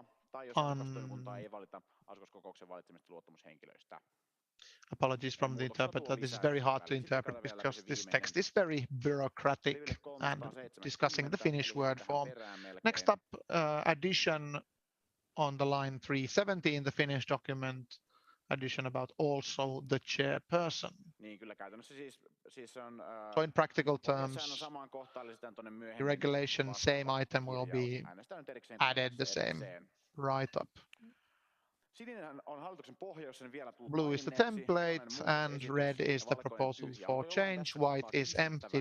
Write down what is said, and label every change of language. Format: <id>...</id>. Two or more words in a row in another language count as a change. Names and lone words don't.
<fi>tai jos asukastoimikuntaa ei valita asukaskokouksen valitsemista luottamushenkilöistä.</fi> <en>Apologies from the interpreter. This is very hard to interpret because this text is very bureaucratic and discussing the Finnish word form. Next up, addition on the line 370 in the Finnish document, addition about also the chairperson.</en> <fi>Niin kyllä käytännössä siis on</fi> <en>So in practical terms, the regulation same item will be added the same write-up. Blue is the template and red is the proposal for change. White is empty.</en>